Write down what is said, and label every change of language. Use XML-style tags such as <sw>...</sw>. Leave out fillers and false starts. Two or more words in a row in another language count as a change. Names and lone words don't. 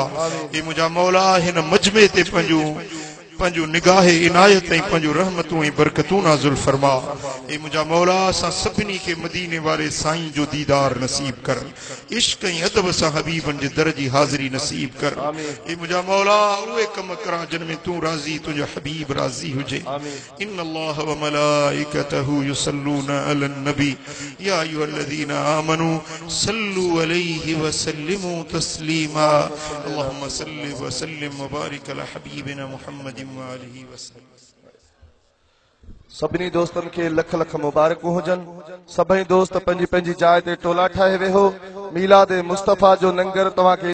<sd>ए मुंहिंजा मौला हिन मजमे ते पंहिंजूं निगाहे इनायत ऐं पंहिंजूं रहमतूं ऐं बरकतूं नाज़िल फरमा। ए मुंहिंजा मौला असां सभिनी खे मदीने वारे साईं जो दीदार नसीब कर। इश्क ऐं अदब सां हबीबनि जे दर जी हाज़िरी नसीब कर। ए मुंहिंजा मौला उहे कम करां जिन में तूं राज़ी, तुंहिंजो हबीब राज़ी हुजे।</sd> <ar>إن الله وملائكته يصلون على النبي يا أيها الذين آمنوا صلوا عليه وسلموا تسليما. اللهم صل وسلم مبارك على حبيبنا محمد.</ar> <sd>सभिनी दोस्तनि खे लख लख मुबारकूं हुजनि। सभई दोस्त पंहिंजी पंहिंजी जाइ ते टोला ठाहे वेहो। मीलाद मुस्तफ़ा जो लंगर तव्हांखे</sd>